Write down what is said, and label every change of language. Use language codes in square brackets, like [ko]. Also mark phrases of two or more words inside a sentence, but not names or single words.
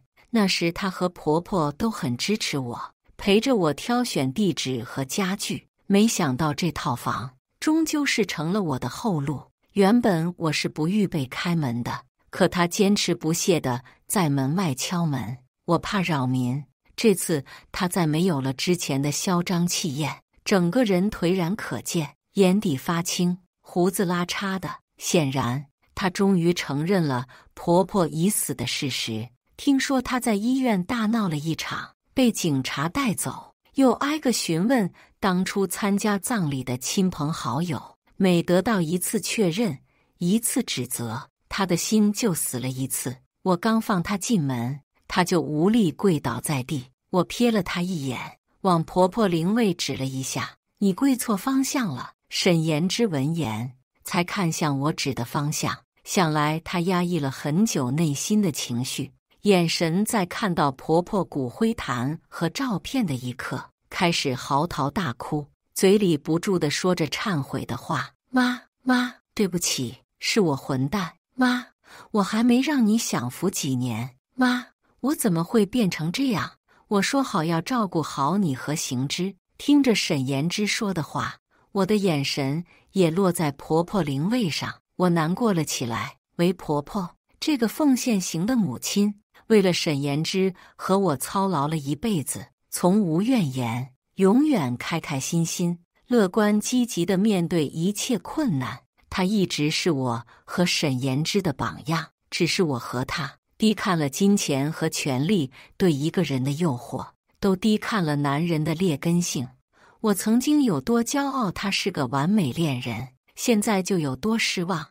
[zh] 那時她和婆婆都很支持我，陪着我挑選地址和家具。沒想到這套房終究是成了我的後路。原本我是不預備開門的，可她堅持不懈地在門外敲門，我怕擾民。這次她再沒有了之前的囂張氣焰，整個人頹然可見，眼底發青，鬍子拉碴的。顯然她終於承認了婆婆已死的事實。聽說她在醫院大鬧了一場，被警察帶走，又挨個詢問當初參加葬禮的親朋好友。每得到一次確認，一次指責，她的心就死了一次。我剛放她進門，她就無力跪倒在地。我瞥了她一眼，往婆婆靈位指了一下：“你跪錯方向了。” 沈言之聞言，才看向我指的方向。想來她壓抑了很久內心的情緒，眼神在看到婆婆骨灰壇和照片的一刻，開始嚎啕大哭，嘴裡不住地說着懺悔的話：“媽，對不起，是我混蛋。媽，我還沒讓你享福幾年。媽，我怎麼會變成這樣？我說好要照顧好你和行之。”聽着沈言之說的話，我的眼神也落在婆婆靈位上，我難過了起來。為婆婆這個奉獻型的母親，為了沈言之和我操勞了一輩子，從無怨言，永遠開開心心， 樂觀積極地面對一切困難。她一直是我和沈妍之的榜樣，只是我和她低看了金錢和權力對一個人的誘惑，都低看了男人的劣根性。我曾經有多驕傲，他是個完美戀人，現在就有多失望。